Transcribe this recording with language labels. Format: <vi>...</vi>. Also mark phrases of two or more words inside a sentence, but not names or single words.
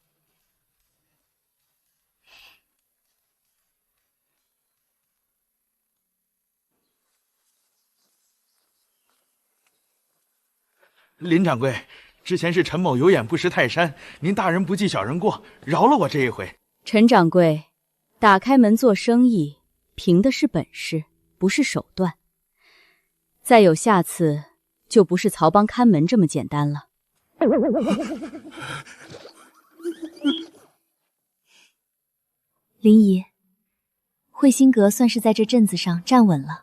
<zh>林掌櫃，之前是陳某有眼不識泰山，您大人不計小人過，饒了我這一回。陳掌櫃，打開門做生意，憑的是本事，不是手段。再有下次，就不是曹幫看門這麼簡單了。林姨，慧心閣算是在這鎮子上站穩了。</zh>